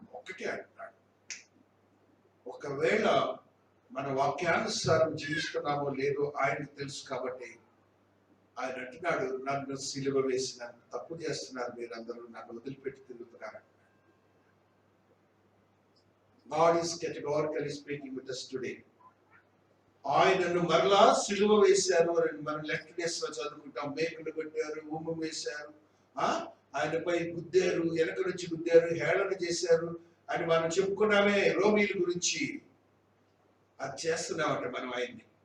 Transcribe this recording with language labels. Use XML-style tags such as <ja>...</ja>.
<te>ఒకటే అంటున్నాడు, ఒకవేళ మన వాక్యానుసారం జీవిస్తున్నామో లేదో ఆయనకు తెలుసు కాబట్టి ఆయన అంటున్నాడు, నన్ను సిలువ వేసిన తప్పు చేస్తున్నారు మీరందరూ, నన్ను వదిలిపెట్టి తిరుగుతున్నారు.</te> <en>God is categorically speaking with us today.</en> <te>ఆయనను మరలా సిలువ వేశారు. మనం లెఫ్ట్ డేస్ లో చదువుకుంటాం, మేకులు కొట్టారు, ఉమ్ము వేశారు, ఆయనపై గుద్దారు, వెనక నుంచి గుద్దారు, హేళన చేశారు అని మనం చెప్పుకున్నామే రోమీల గురించి. అది చేస్తున్నామట మనం ఆయన్ని.</te>